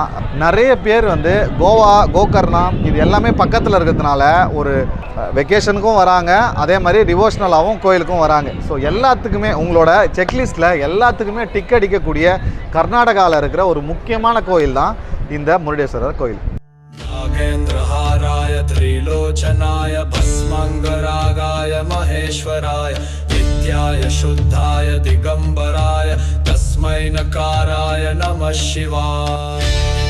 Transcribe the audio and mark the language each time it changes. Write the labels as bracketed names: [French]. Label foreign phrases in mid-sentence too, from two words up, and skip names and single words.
[Tamil] நிறைய பேர் வந்து கோவா, கோகர்ணா இது எல்லாமே பக்கத்தில் இருக்கிறதுனால ஒரு வெக்கேஷனுக்கும் வராங்க, அதே மாதிரி டிவோஷனலாகவும் கோயிலுக்கும் வராங்க. ஸோ எல்லாத்துக்குமே உங்களோட செக்லிஸ்ட்டில் எல்லாத்துக்குமே டிக் அடிக்கக்கூடிய கர்நாடகாவில் இருக்கிற ஒரு முக்கியமான கோயில் தான் இந்த முருடேஸ்வரர் கோயில். [Sanskrit] नागेन्द्रहाराय त्रिलोचनाय भस्मंगरागाय महेश्वराय नित्याय शुद्धाय दिगंबराय तस्मै नकाराय नमः शिवाय.